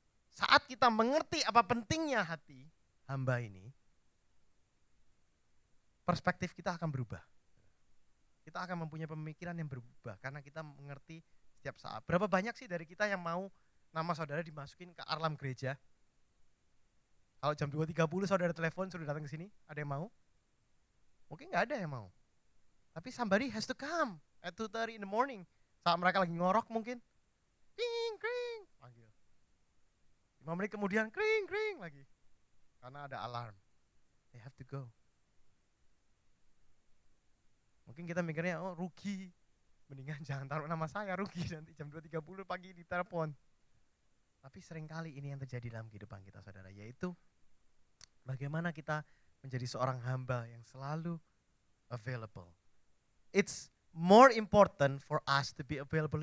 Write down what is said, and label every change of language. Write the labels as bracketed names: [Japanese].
[Indonesian] Saat kita mengerti apa pentingnya hati hamba ini, perspektif kita akan berubah. Kita akan mempunyai pemikiran yang berubah karena kita mengerti setiap saat. Berapa banyak sih dari kita yang mau nama saudara dimasukin ke alarm gereja? Kalau jam 2.30 saudara telepon suruh datang ke sini, ada yang mau? Mungkin nggak ada yang mau. [English] Tapi somebody has to come at 2:30 in the morning. [Indonesian] Saat mereka lagi ngorok mungkin. Kring, kring. Panggil. 5 menit kemudian kring, kring lagi. Karena ada alarm. [English] They have to go. [Indonesian] Mungkin kita mikirnya, oh rugi. Mendingan jangan taruh nama saya, rugi nanti jam 2.30 pagi ditelepon. Tapi seringkali ini yang terjadi dalam kehidupan kita saudara, yaitu bagaimana kita menjadi seorang hamba yang selalu available. [English] It's more important for us to be available.